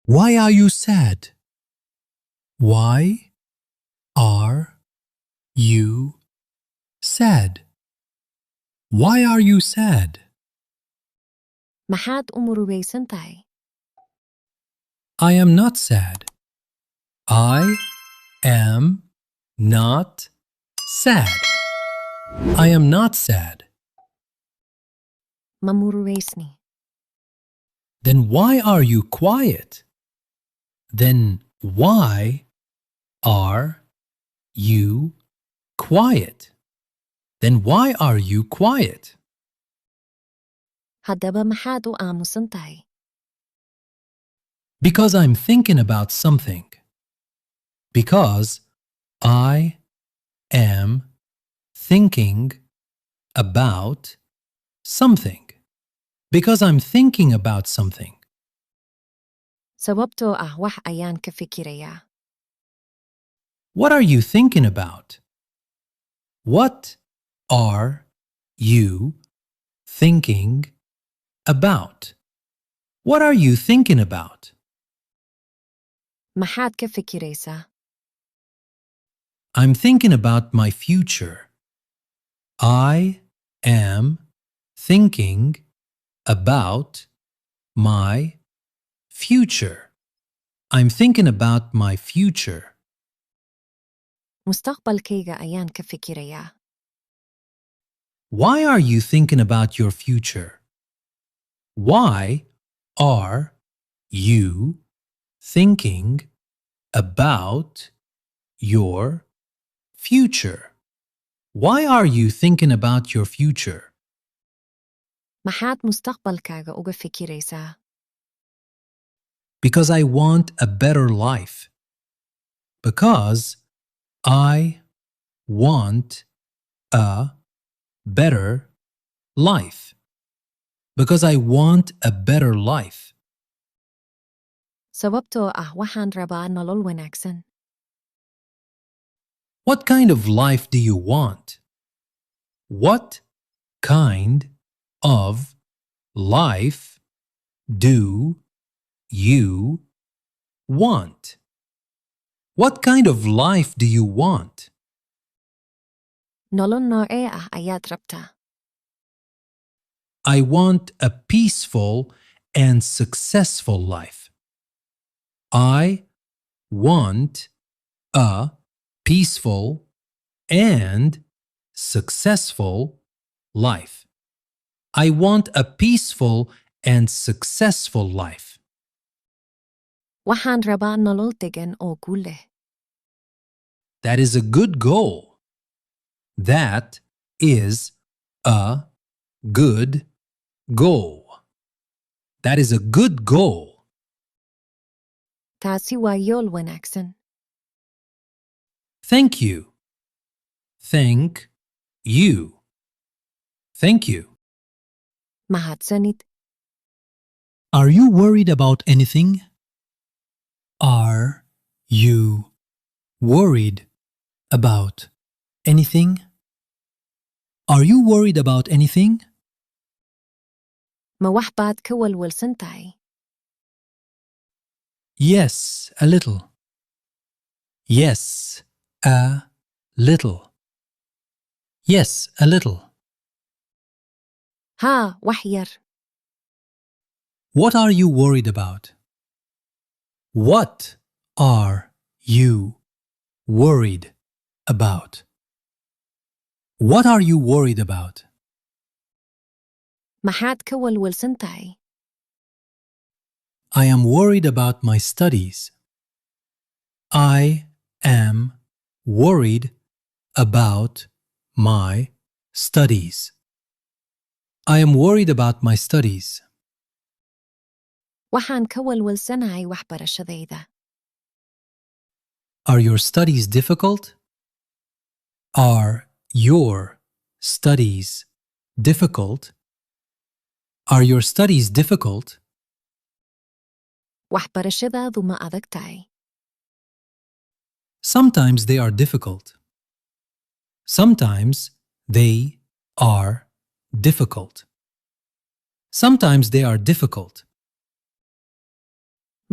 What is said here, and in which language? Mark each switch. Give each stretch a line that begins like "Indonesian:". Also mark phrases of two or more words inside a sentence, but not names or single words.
English: Why are you sad? Why are you sad? Why are you sad?
Somali: Maxaad u murugaysan tahay?
English: I am not sad. I am not sad. I am not sad.
Somali: Ma murugaysni.
English: Then why are you quiet? Then why are you quiet? Then why are you quiet?
Somali: Haddaba maxaad u aamusan tahay?
English: Because I'm thinking about something. Because I am thinking about something. Because I'm thinking about something.
Somali: Sababtoo ah wax ayaan ka fikirayaa.
English: What are you thinking about? What are you thinking about? What are you thinking about?
Somali: Maxaad ka fikiraysaa?
English: I'm thinking about my future. I am thinking about my future. I'm thinking about my future.
Somali: Mustaqbalkayga ayaan ka fikirayaa.
English: Why are you thinking about your future? Why are you thinking about your future? Why are you thinking about your future?
Somali: Maxaad mustaqbalkaaga uga fikiraysaa?
English: Because I want a better life. Because I want a better life. Because I want a better life.
Somali: Sababtoo ah waxaan rabaa nolol wanaagsan.
English: What kind of life do you want? What kind of life do you want? What kind of life do you want?
Somali: Nolol noocee ah ayaad rabtaa?
English: I want a peaceful and successful life. I want a peaceful and successful life. I want a peaceful and successful life.
Somali: Waxaan rabaa nolol degan oo guul leh.
English: That is a good goal. That is a good goal. That is a good goal.
Somali: Taasi waa yool wanaagsan.
English: Thank you. Thank you. Thank you.
Somali: Mahadsanid.
English: Are you worried about anything? Are you worried about anything? Are you worried about anything?
Somali: Ma wax baad ka walwalsan tahay?
English: Yes, a little. Yes, a little. Yes, a little.
Somali: Haa, wax yar.
English: What are you worried about? What are you worried about? What are you worried about?
Somali: Maxaad ka walwalsan tahay?
English: I am worried about my studies. I am worried about my studies. I am worried about my studies.
Somali: Waxaan ka walwalsanahay waxbarashadayda.
English: Are your studies difficult? Are your studies difficult? Are your studies difficult?
Somali: Waxbarashadaadu ma adag tahay?
English: Sometimes they are difficult. Sometimes they are difficult. Sometimes they are difficult.